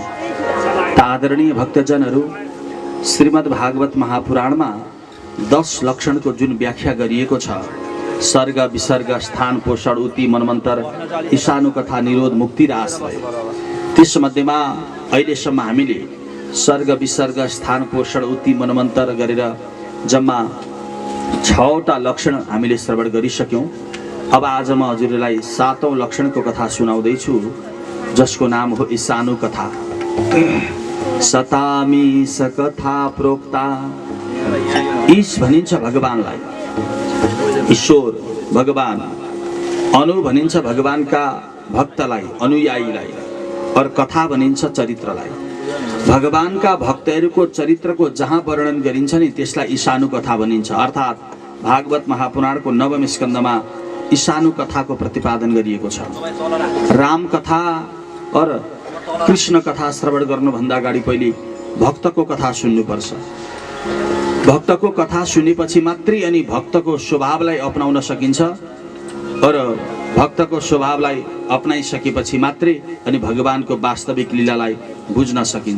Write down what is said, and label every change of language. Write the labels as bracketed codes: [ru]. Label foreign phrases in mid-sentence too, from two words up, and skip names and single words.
[ne] आदरणीय भक्तजनहरू, श्रीमद् भागवत महापुराणमा 10 लक्षणको जुन व्याख्या गरिएको छ, सर्ग विसर्ग स्थान पोषण उति मनमन्तर ईशानु कथा निरोध मुक्ति र आश्रय, त्यसमध्येमा अहिलेसम्म हामीले सर्ग विसर्ग स्थान पोषण उति मनमन्तर गरेर जम्मा 6वटा लक्षण हामीले श्रवण गरिसक्यौँ। अब आज म हजुरलाई 7औं लक्षणको कथा सुनाउँदैछु, जसको नाम हो ईशानु कथा। [sa] सतामी सकथा प्रोक्ता। [ne] ईश भनिन्छ भगवानलाई, ईश्वर भगवान। अनु भनिन्छ भगवानका भक्तलाई, अनुयायीलाई, और कथा भनिन्छ चरित्रलाई। भगवानका भक्तहरूको चरित्रको जहाँ वर्णन गरिन्छ नि त्यसलाई ईशानु कथा भनिन्छ। अर्थात् भागवत महापुराणको 9औं स्कन्धमा ईशानु कथाको प्रतिपादन गरिएको छ। राम कथा और कृष्ण कथा श्रवण गर्नुभन्दा अगाडि पहिले भक्तको कथा सुन्नुपर्छ। भक्तको कथा सुनेपछि मात्रै अनि भक्तको स्वभावलाई अपनाउन सकिन्छ, और भक्तको स्वभावलाई अपनाइसकेपछि मात्रै अनि भगवानको वास्तविक लीलालाई बुझ्न सकिन्छ।